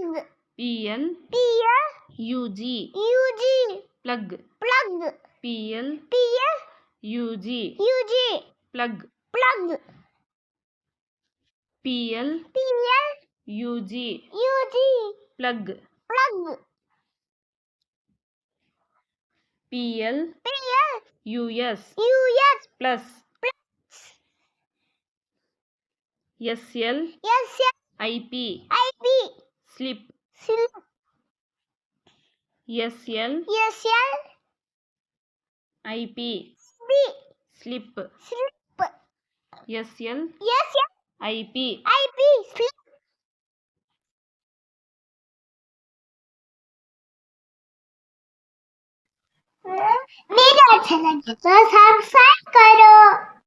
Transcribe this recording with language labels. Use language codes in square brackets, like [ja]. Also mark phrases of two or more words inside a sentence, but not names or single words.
[en] PL, plug, PL, plug, plug, PL, plug, plug, PL, plus, SL, IP, slip, SL, IP, slip, SL, IP. slip. [hi] वीडियो अच्छा लगे तो सब्सक्राइब करो।